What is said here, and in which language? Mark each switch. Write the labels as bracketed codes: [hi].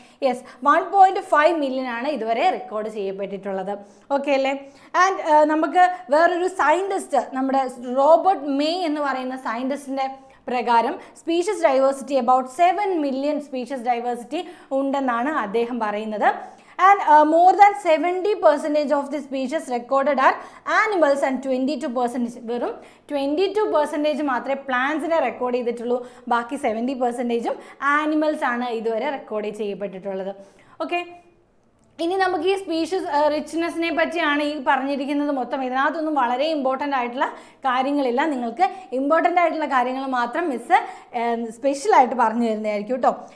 [ml] Yes, 1.5 million ആണ് ഇതുവരെ record ചെയ്യപ്പെട്ടിട്ടുള്ളത്. Okay അല്ലേ? ആൻഡ് നമുക്ക് വേറൊരു സയൻറ്റിസ്റ്റ്, നമ്മുടെ റോബർട്ട് മേ എന്ന് പറയുന്ന സയൻറ്റിസ്റ്റിൻ്റെ പ്രകാരം species diversity about 7 million species diversity ഉണ്ടെന്നാണ് അദ്ദേഹം പറയുന്നത്. [en] And more than 70% of the species recorded are animals and 22% [ml] വെറും 22% മാത്രമേ പ്ലാന്റ്സിനെ റെക്കോർഡ് ചെയ്തിട്ടുള്ളൂ. ബാക്കി 70% ആനിമൽസ് ആണ് ഇതുവരെ റെക്കോർഡ് ചെയ്യപ്പെട്ടിട്ടുള്ളത്. ഓക്കെ, ഇനി നമുക്ക് ഈ സ്പീഷീസ് റിച്ച്നെസ്സിനെ പറ്റിയാണ് ഈ പറഞ്ഞിരിക്കുന്നത് മൊത്തം. ഇതിനകത്തൊന്നും വളരെ ഇമ്പോർട്ടൻ്റ് ആയിട്ടുള്ള കാര്യങ്ങളില്ല. നിങ്ങൾക്ക് ഇമ്പോർട്ടൻ്റ് ആയിട്ടുള്ള കാര്യങ്ങൾ മാത്രം മിസ് സ്പെഷ്യലായിട്ട് പറഞ്ഞു തരുന്നതായിരിക്കും കേട്ടോ.